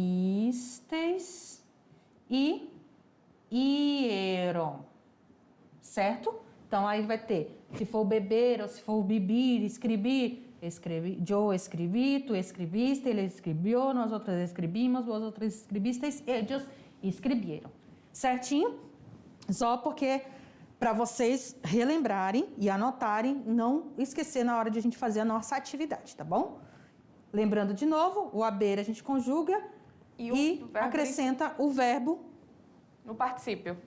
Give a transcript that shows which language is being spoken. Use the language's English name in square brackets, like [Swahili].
[Spanish] Istes e ieron. Certo? [Portuguese] Então aí vai ter, se for beber ou se for bebir, escrever. [Spanish] Yo escribí, tú escribiste, él escribió, nosotros escribimos, vosotros escribisteis, ellos [Portuguese] escreveram. Certinho? Só porque para vocês relembrarem e anotarem, não esquecer na hora de a gente fazer a nossa atividade, tá bom? lembrando de novo, o haber a gente conjuga e acrescenta o verbo no particípio.